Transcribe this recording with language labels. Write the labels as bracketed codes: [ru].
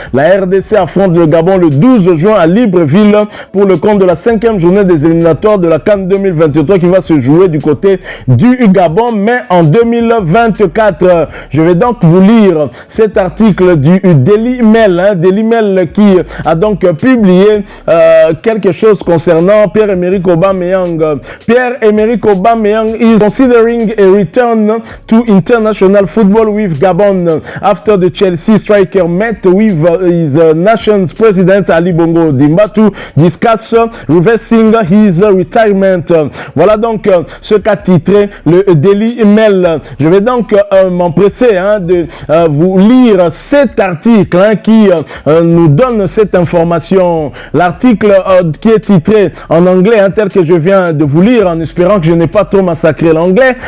[fr] La RDC affronte le Gabon le 12 juin à Libreville pour le compte de la 5e journée des éliminatoires de la CAN 2023 qui va se jouer du côté du Gabon, mais en 2024. Je vais donc vous lire cet article du Daily Mail, Daily Mail qui a donc publié quelque chose concernant Pierre-Emerick Aubameyang. [en] Pierre-Emerick Aubameyang is considering a return to international football with Gabon after the Chelsea striker met with his nation's president Ali Bongo Ondimba to discuss reversing his retirement. [fr] Voilà donc ce qu'a titré le Daily Mail. Je vais donc m'empresser de vous lire cet article qui nous donne cette information. L'article qui est titré en anglais, tel que je viens de vous lire, en espérant que je n'ai pas trop massacré l'anglais.